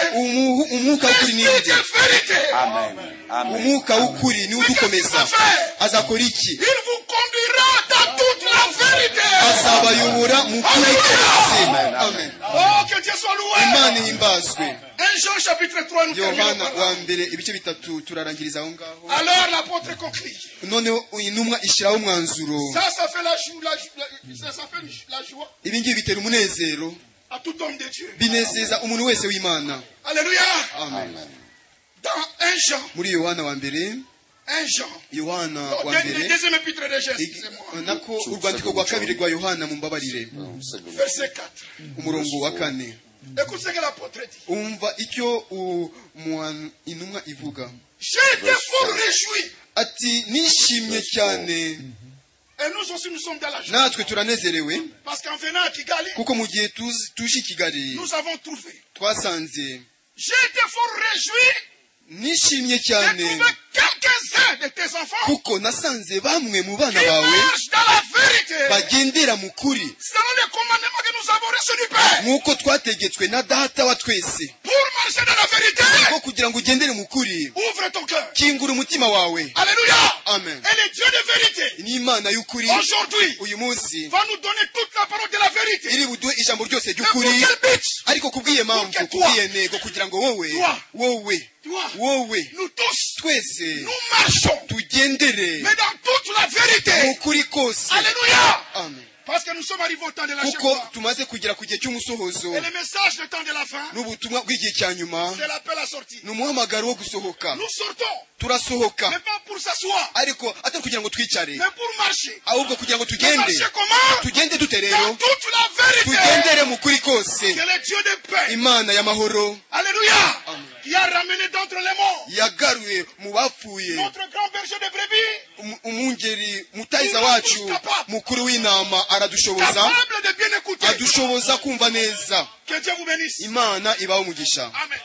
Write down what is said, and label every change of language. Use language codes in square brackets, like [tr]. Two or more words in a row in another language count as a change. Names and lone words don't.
[fr] L'esprit de vérité. Amen. Mais qu'est-ce qu'il va faire? Il vous conduira dans toute la vérité. Alléluia. Oh, que Dieu soit loué. Un Jean chapitre 3, nous [rw] Yohana wa mbere ibice bitatu turarangiriza aho ngaho. [fr] Alors l'apôtre conclut. [rw] Noneho intumwa ishyiraho umwanzuro. [fr] Ça fait la joie. [rw] Ibi ngibi bitera umunezero [fr] À tout homme de Dieu. [rw] binezeza umuntu wese w'Imana. [fr] Alléluia. Amen. Dans 1 Jean. [rw] Muri Yohana wa mbere. [fr] 1 Jean. [rw] Yohana wa mbere. [fr] Deuxième épître de Jean, excusez-moi. [rw] Nako urwandiko rwa kabiri rwa Yohana mumbabarire. [fr] Verset 4. [rw] Umurongo wa 4. [fr] Écoute ce que l'apôtre dit. [rw] Umva icyo intumwa ivuga. [fr] J'ai été fort réjoui. [rw] Ati nishimye cyane. [fr] Et nous aussi nous sommes dans la joie. [rw] Natwe turanezerewe. [fr] Parce qu'en venant à Kigali, [rw] kuko mu gihe tuje Kigali [fr] nous avons trouvé. [rw] Twasanze. [fr] J'ai été fort réjoui. [rw] Nishimye cyane. [fr] J'ai trouvé quelques-uns de tes enfants. [rw] Kuko nasanze bamwe mu bana bawe bagendera mu kuri. [fr] Selon les commandements que nous avons reçus du Père. [rw] Nkuko twategetswe na data wa twese. [fr] Pour marcher dans la vérité. [rw] Kuko kugira ngo ugendere mu kuri. [fr] Ouvre ton cœur. [rw] Kingura umutima wawe. [fr] Alléluia. Amen. Et le Dieu de vérité. [rw] Ni Imana y'ukuri. [fr] Aujourd'hui. [rw] Uyu munsi. [fr] Va nous donner toute la parole de la vérité. [rw] Iri buduhe ijambo ryose ry'ukuri. Ariko kubwiye mpamvu kubwiye ntego kugira ngo wowe. [fr] Nous tous. [rw] Twese. [fr] Nous marchons. [rw] Tugendere. [fr] Mais dans toute la vérité. [rw] Mu kuri kose. [fr] Alléluia. Amen. Parce que nous sommes arrivés au temps de la fin. [rw] Kuko tumaze kugera ku gihe cy'umusohozo. [fr] Et le message du temps de la fin. [rw] N'ubutumwa bw'igihe cya nyuma. [fr] C'est l'appel à sortir. [rw] N'umuhamagaro wo gusohoka. [fr] Nous sortons. [rw] Turasohoka. [fr] Mais pas pour s'asseoir. [rw] Ariko atari kugira ngo twicare. [fr] Mais pour marcher. [rw] Ahubwo kugira ngo tugende. [fr] Marcher comment? [rw] Tugende dute rero. [fr] Dans toute la vérité. [rw] Tugendere mu kuri kose. [fr] Que le Dieu de paix. [rw] Imana y'amahoro. [fr] Alléluia. Qui a ramené d'entre les morts. [rw] Yagaruye mu bapfuye. [fr] Notre grand berger de brebis. [rw] Umungeri mutayiza wacu mukuru w'intama aradushoboza. Adushoboza kumva neza. [fr] Que Dieu vous bénisse. [rw] Imana ibaho umugisha. Amen.